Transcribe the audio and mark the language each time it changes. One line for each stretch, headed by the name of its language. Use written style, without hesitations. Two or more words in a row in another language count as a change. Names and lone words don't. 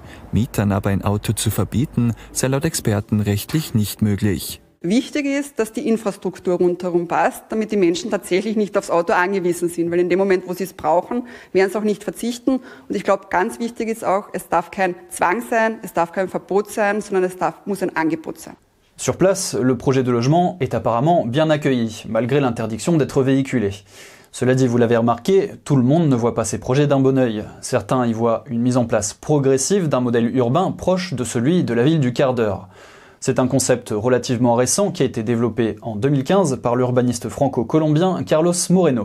German: Mietern aber ein Auto zu verbieten, sei laut Experten rechtlich nicht möglich. Wichtig ist, dass die Infrastruktur rundherum passt, damit die Menschen tatsächlich nicht aufs Auto angewiesen sind. Weil in dem Moment, wo sie es brauchen, werden sie auch nicht verzichten. Und ich glaube, ganz wichtig ist auch, es darf kein Zwang sein, es darf kein Verbot sein, sondern muss ein Angebot sein.
French: Sur place, le projet de logement est apparemment bien accueilli, malgré l'interdiction d'être véhiculé. Cela dit, vous l'avez remarqué, tout le monde ne voit pas ces projets d'un bon œil. Certains y voient une mise en place progressive d'un modèle urbain proche de celui de la ville du quart d'heure. C'est un concept relativement récent qui a été développé en 2015 par l'urbaniste franco-colombien Carlos Moreno.